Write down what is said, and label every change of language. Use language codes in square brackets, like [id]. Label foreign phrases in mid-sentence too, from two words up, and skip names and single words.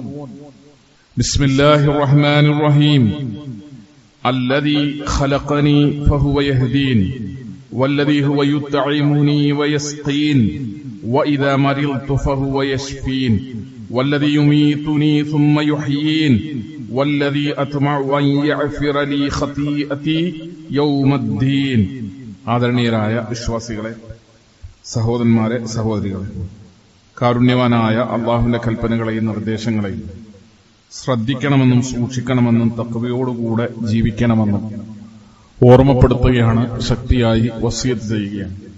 [ar] بسم الله الرحمن الرحيم الذي خلقني فهو يهدين والذي هو يطعمني ويسقين وإذا مرضت فهو يشفين والذي يميتني ثم يحيين والذي أطمع أن يغفر لي خطيئتي يوم الدين [ml] ആദരണീയരായ വിശ്വാസികളെ, സഹോദരന്മാരെ, സഹോദരികളെ, കാരുണ്യവാനായ അള്ളാഹുവിന്റെ കൽപ്പനകളെയും നിർദ്ദേശങ്ങളെയും ശ്രദ്ധിക്കണമെന്നും സൂക്ഷിക്കണമെന്നും തഖ്വയോടുകൂടെ ജീവിക്കണമെന്നും ഓർമ്മപ്പെടുത്തുകയാണ്, ശക്തിയായി വസിയത്ത് ചെയ്യുകയാണ്.